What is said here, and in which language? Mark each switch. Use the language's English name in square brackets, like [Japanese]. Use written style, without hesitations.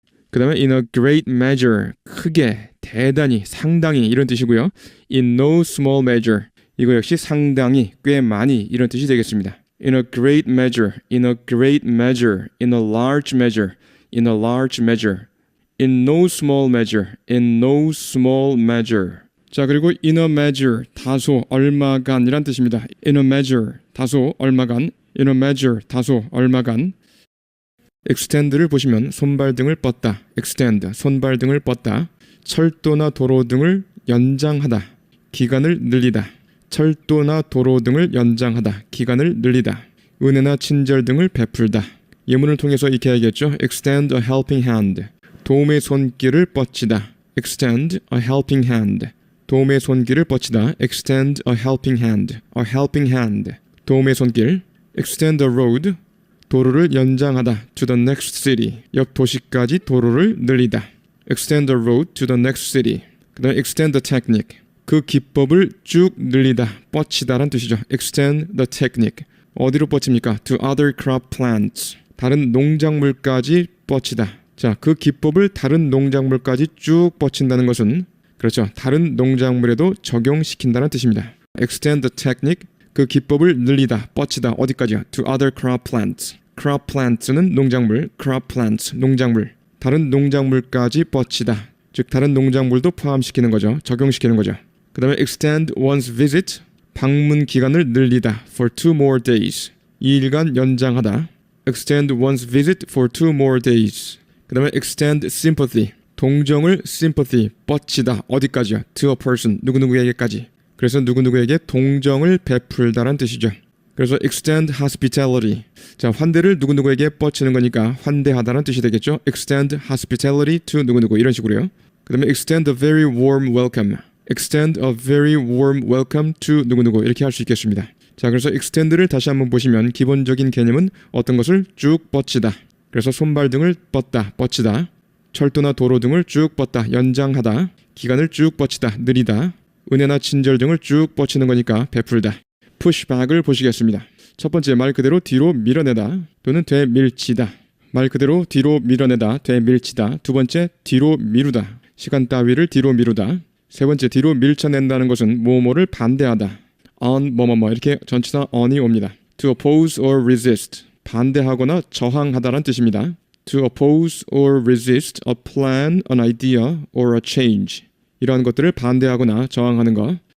[Korean] 그 다음에 [English] in a great measure, [Korean] 크게, 대단히, 상당히 이런 뜻이고요. [English] in no small measure, [Korean] 이거 역시 상당히, 꽤 많이 이런 뜻이 되겠습니다. [English] in a great measure, in a great measure, in a large measure, in a large measure, in no small measure, in no small measure. [Korean] 자, 그리고 [English] in a measure, [Korean] 다소, 얼마간 이란 뜻입니다. [English] in a measure, [Korean] 다소, 얼마간, in a measure, 다소, 얼마간. extend를 보시면 손발 등을 뻗다. extend, 손발 등을 뻗다. 철도나 도로 등을 연장하다. 기간을 늘리다. 철도나 도로 등을 연장하다. 기간을 늘리다. 은혜나 친절 등을 베풀다. 예문을 통해서 익혀야겠죠. [English] extend a helping hand. [Korean] 도움의 손길을 뻗치다. [English] extend a helping hand. [Korean] 도움의 손길을 뻗치다. [English] extend a helping hand. a helping hand. [Korean] 도움의 손길. [English] extend a road. [Korean] 도로를 연장하다. [English] to the next city. [Korean] 옆 도시까지 도로를 늘리다. [English] extend the road to the next city. [Korean] 그 다음에 [English] extend the technique. [Korean] 그 기법을 쭉 늘리다. 뻗치다란 뜻이죠. [English] extend the technique. [Korean] 어디로 뻗칩니까? [English] to other crop plants. [Korean] 다른 농작물까지 뻗치다. 자, 그 기법을 다른 농작물까지 쭉 뻗친다는 것은 그렇죠. 다른 농작물에도 적용시킨다는 뜻입니다. [English] extend the technique. [Korean] 그 기법을 늘리다, 뻗치다. 어디까지요? [English] to other crop plants. [Korean] crop plants는 농작물, crop plants, 농작물. 다른 농작물까지 뻗치다. 즉 다른 농작물도 포함시키는 거죠. 적용시키는 거죠. 그 다음에 [English] extend one's visit. [Korean] 방문 기간을 늘리다. [English] for 2 more days. [Korean] 2일간 연장하다. [English] extend one's visit for 2 more days. [Korean] 그 다음에 [English] extend sympathy. [Korean] 동정을 sympathy, 뻗치다. 어디까지요? [English] to a person, [Korean] 누구누구에게까지. 그래서 누구누구에게 동정을 베풀다란 뜻이죠. [English] 그래서 extend hospitality. [Korean] 자, 환대를 누구누구에게 뻗치는 거니까 환대하다는 뜻이 되겠죠. [English] extend hospitality to [Korean] 누구누구 이런 식으로요. 그 다음에 [English] extend a very warm welcome. extend a very warm welcome to 누구누구 [Korean] 이렇게 할 수 있겠습니다. 자, 그래서 extend를 다시 한번 보시면 기본적인 개념은 어떤 것을 쭉 뻗치다. 그래서 손발 등을 뻗다, 뻗치다. 철도나 도로 등을 쭉 뻗다, 연장하다. 기간을 쭉 뻗치다, 느리다. 은혜나 친절 등을 쭉 뻗치는 거니까 베풀다. pushback을 보시겠습니다. 첫 번째 말 그대로 뒤로 밀어내다 또는 되밀치다. 말 그대로 뒤로 밀어내다, 되밀치다. 두 번째 뒤로 미루다. 시간 따위를 뒤로 미루다. 세 번째 뒤로 밀쳐낸다는 것은 뭐뭐를 반대하다. on 뭐뭐뭐 이렇게 전치사 on이 옵니다. [English] to oppose or resist [Korean] 반대하거나 저항하다란 뜻입니다. [English] to oppose or resist a plan, an idea or a change [Korean] 이러한 것들을 반대하거나 저항하는 거.